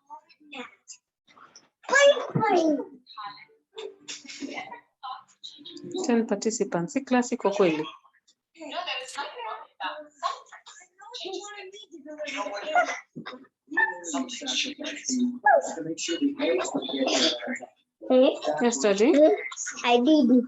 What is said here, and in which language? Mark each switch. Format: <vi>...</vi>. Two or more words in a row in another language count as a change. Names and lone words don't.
<en>Boing, boing. 10 participants.</en> <sw>Si class iko kweli?</sw> <en>Yes, Daddy. I did it.</en>